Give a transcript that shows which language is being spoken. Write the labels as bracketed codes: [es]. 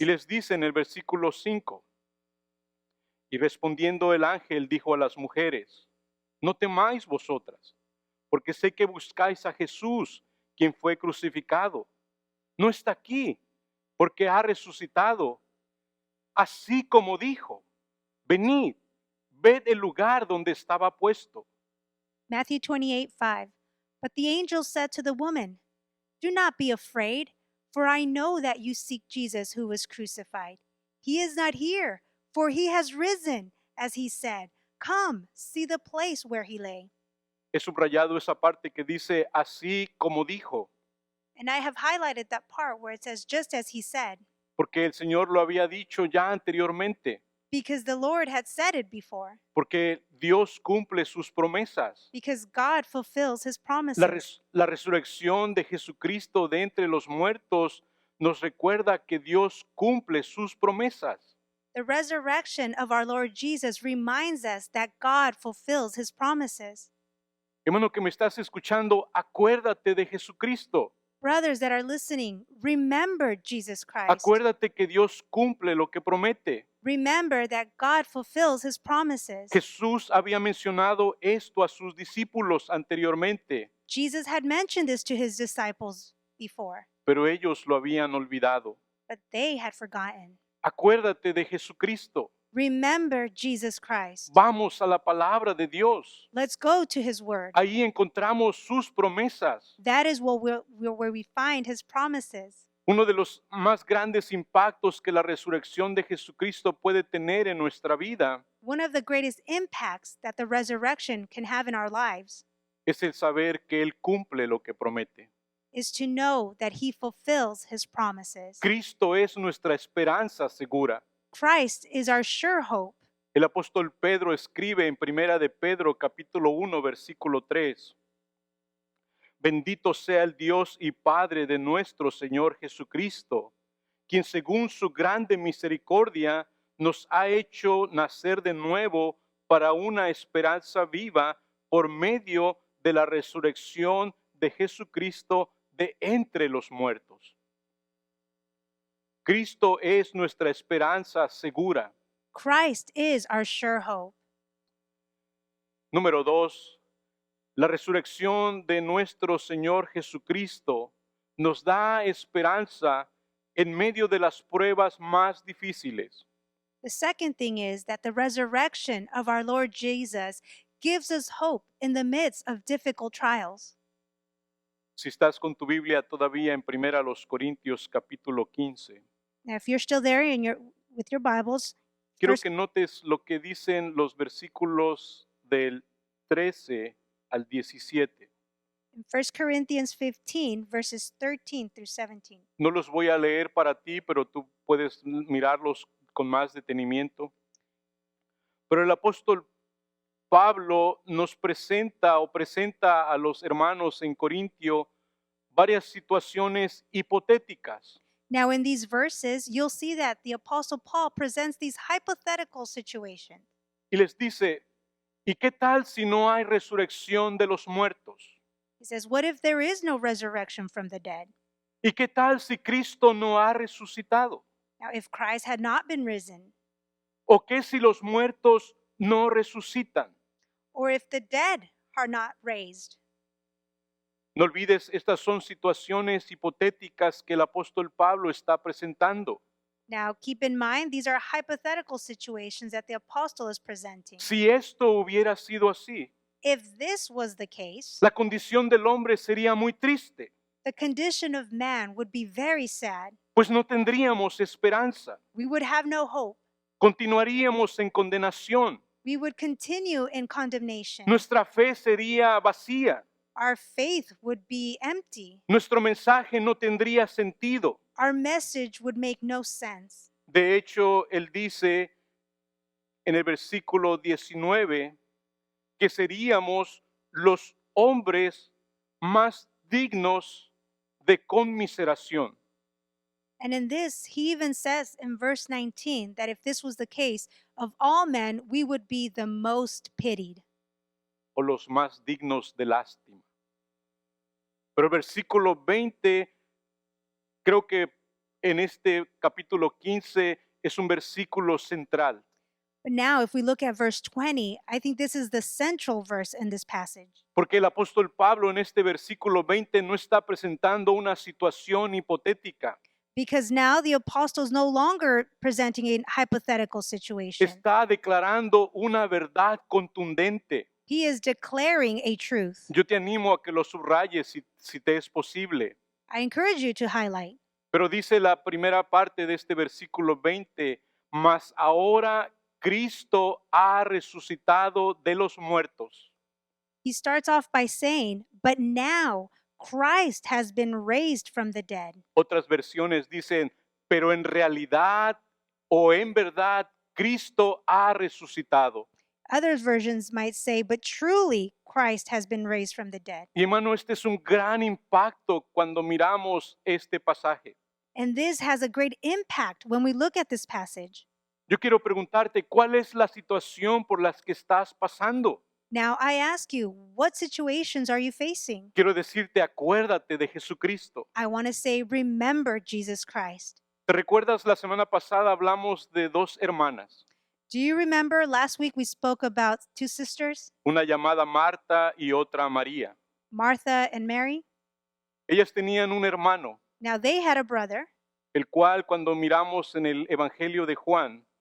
[es] y les dice en el versículo 5, y respondiendo el ángel dijo a las mujeres, no temáis vosotras, porque sé que buscáis a Jesús, quien fue crucificado. No está aquí, porque ha resucitado, así como dijo. Venid, ved el lugar donde estaba puesto. [en] Matthew 28:5. But the angel said to the woman, do not be afraid, for I know that you seek Jesus who was crucified. He is not here, for he has risen, as he said. Come, see the place where he lay. [es] He subrayado esa parte que dice, así como dijo, [en] And I have highlighted that part where it says, just as he said, [es] porque el Señor lo había dicho ya anteriormente, [en] because the Lord had said it before, [es] porque Dios cumple sus promesas. [en] because God fulfills his promises. [es] La resurrección de Jesucristo de entre los muertos nos recuerda que Dios cumple sus promesas. [en] The resurrection of our Lord Jesus reminds us that God fulfills his promises. [es] Hermano que me estás escuchando, acuérdate de Jesucristo. [en] Brothers that are listening, remember Jesus Christ. [es] Acuérdate que Dios cumple lo que promete. [en] Remember that God fulfills his promises. [es] Jesús había mencionado esto a sus discípulos anteriormente, [en] Jesus had mentioned this to his disciples before, [es] pero ellos lo habían olvidado. [en] but they had forgotten. [es] Acuérdate de Jesucristo. [en] Remember Jesus Christ. [es] Vamos a la palabra de Dios. [en] Let's go to his word. [es] Ahí encontramos sus promesas. [en] That is where we find his promises. [es] Uno de los más grandes impactos que la resurrección de Jesucristo puede tener en nuestra vida [en] One of the greatest impacts that the resurrection can have in our lives [es] es el saber que Él cumple lo que promete. [en] is to know that he fulfills his promises. [es] Cristo es nuestra esperanza segura. [en] Christ is our sure hope. [es] El apóstol Pedro escribe en Primera de Pedro capítulo 1 versículo 3. Bendito sea el Dios y Padre de nuestro Señor Jesucristo, quien según su grande misericordia nos ha hecho nacer de nuevo para una esperanza viva por medio de la resurrección de Jesucristo de entre los muertos. Cristo es nuestra esperanza segura. [en] Christ is our sure hope. [es] Número 2, la resurrección de nuestro Señor Jesucristo nos da esperanza en medio de las pruebas más difíciles. [en] The second thing is that the resurrection of our Lord Jesus gives us hope in the midst of difficult trials. [es] Si estás con tu Biblia todavía en Primera los Corintios capítulo 15, [en] Now, if you're still there with your Bibles, [es] quiero [en] First- [es] que notes lo que dicen los versículos del 13 al 17. [en] In 1 Corinthians 15, verses 13 through 17. [es] No los voy a leer para ti, pero tú puedes mirarlos con más detenimiento. Pero el apóstol Pablo nos presenta a los hermanos en Corintio varias situaciones hipotéticas. [en] Now, in these verses, you'll see that the Apostle Paul presents these hypothetical situations. [es] Y les dice, ¿y qué tal si no hay resurrección de los muertos? [en] He says, what if there is no resurrection from the dead? [es] ¿Y qué tal si Cristo no ha resucitado? [en] Now, if Christ had not been risen, [es] ¿O qué si los muertos no resucitan? [en] or if the dead are not raised? [es] No olvides, estas son situaciones hipotéticas que el apóstol Pablo está presentando. [en] Now, keep in mind, these are hypothetical situations that the apostle is presenting. [es] Si esto hubiera sido así, [en] If this was the case, [es] la condición del hombre sería muy triste, [en] the condition of man would be very sad. [es] pues no tendríamos esperanza. [en] We would have no hope. [es] Continuaríamos en condenación. [en] We would continue in condemnation. [es] Nuestra fe sería vacía. [en] Our faith would be empty. [es] Nuestro mensaje no tendría sentido. [en] Our message would make no sense. [es] De hecho, él dice en el versículo 19 que seríamos los hombres más dignos de conmiseración. [en] And in this, he even says in verse 19 that if this was the case, of all men, we would be the most pitied. [es] O los más dignos de lástima. Pero el versículo 20, creo que en este capítulo 15 es un versículo central. [en] But now, if we look at verse 20, I think this is the central verse in this passage. [es] Porque el apóstol Pablo en este versículo 20 no está presentando una situación hipotética. [en] Because now the apostle is no longer presenting a hypothetical situation. [es] Está declarando una verdad contundente. [en] He is declaring a truth. [es] Yo te animo a que lo subrayes si te es posible. [en] I encourage you to highlight. [es] Pero dice la primera parte de este versículo 20, mas ahora Cristo ha resucitado de los muertos. [en] He starts off by saying, but now Christ has been raised from the dead. [es] Otras versiones dicen, pero en realidad o en verdad Cristo ha resucitado. [en] Other versions might say, but truly Christ has been raised from the dead. [es] Y hermano, este es un gran impacto cuando miramos este pasaje. [en] And this has a great impact when we look at this passage. [es] Yo quiero preguntarte, ¿cuál es la situación por la que estás pasando? [en] Now, I ask you, what situations are you facing? [es] Quiero decirte, acuérdate de Jesucristo. [en] I want to say, remember Jesus Christ. [es] ¿Te recuerdas la semana pasada hablamos de dos hermanas? [en] Do you remember last week we spoke about two sisters, [es] Una llamada Marta y otra María. [en] Martha and Mary? [es] Ellas tenían un hermano, [en] Now, they had a brother [es] el cual cuando miramos en el Evangelio de Juan,